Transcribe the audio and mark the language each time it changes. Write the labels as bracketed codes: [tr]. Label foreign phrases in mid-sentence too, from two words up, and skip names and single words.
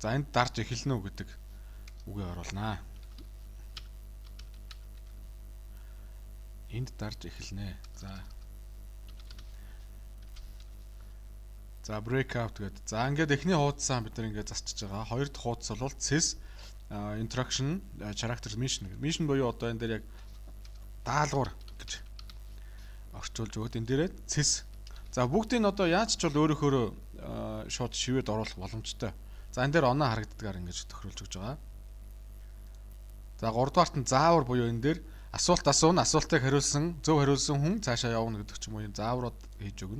[mn] За энд дарж эхэлнэ үү гэдэг үгээ оруулнаа. Энд дарж эхэлнэ. За breakout гэдэг. За ингээд эхний хуудасаа бид нар ингээд засчиж байгаа. Хоёр дахь хуудас бол [en] sys interaction character mission. [mn] Mission буюу одоо энэ дээр яг даалгавар гэж орчуулж өгöd. Энэ дээрээ sys. За бүгдийг нь одоо яаж ч бол өөрөөхөө шууд шивэд оруулах боломжтой. За энэ дээр оноо харагддгаар ингэж тохируулж өгж байгаа. За 3 дугаарт нь заавар буюу энэ дээр асуулт асууна, асуултыг хариулсан, зөв хариулсан хүн цаашаа явна гэдэг ч юм уу юм зааврууд хийж өгнө.